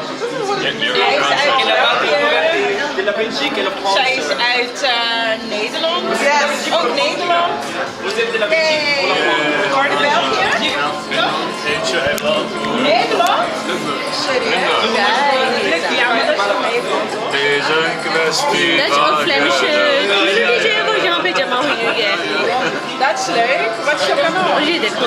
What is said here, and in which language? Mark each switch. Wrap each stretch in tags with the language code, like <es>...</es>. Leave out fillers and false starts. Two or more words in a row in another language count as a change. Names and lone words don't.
<nl>Zij is uit Nederland. Ook Nederland. Uit België. Nederland? Ja, maar dat is wel Nederland.</nl> <hi>डच और फ्लेमिश कम्युनिटी जो है वो यहाँ पे जमा हुई है</hi> <nl>Dat is leuk. Wat is je kanaal?</nl> <hi>और ये देखो</hi>